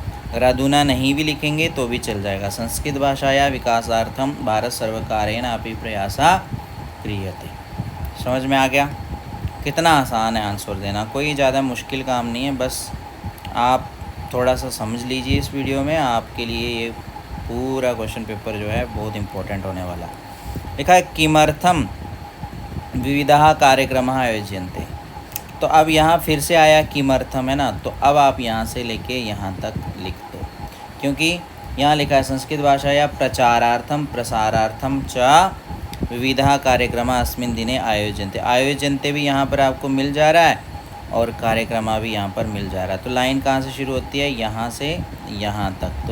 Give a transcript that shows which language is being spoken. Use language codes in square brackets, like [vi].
[hi] अगर अधुना नहीं भी लिखेंगे तो भी चल जाएगा। [sa] संस्कृत भाषाया विकासार्थम भारत सर्वकारेण अपि प्रयासा क्रियते। [hi] समझ में आ गया? कितना आसान है आंसर देना, कोई ज़्यादा मुश्किल काम नहीं है। बस आप थोड़ा सा समझ लीजिए इस वीडियो में, आपके लिए ये पूरा क्वेश्चन पेपर जो है बहुत इम्पोर्टेंट होने वाला है। लिखा है [sa] किमर्थम विविधः कार्यक्रमः आयोज्यन्ते। [hi] तो अब यहाँ फिर से आया किमर्थम, है ना। तो अब आप यहाँ से लेके यहाँ तक लिख दो, क्योंकि यहाँ लिखा है [sa] संस्कृत भाषा या प्रचारार्थम प्रसारार्थम च विविधः कार्यक्रमः अस्मिन् दिने आयोज्यन्ते। [hi] आयोज्यन्ते भी यहाँ पर आपको मिल जा रहा है और कार्यक्रम भी यहाँ पर मिल जा रहा है। तो लाइन कहाँ से शुरू होती है, यहाँ से यहाँ तक।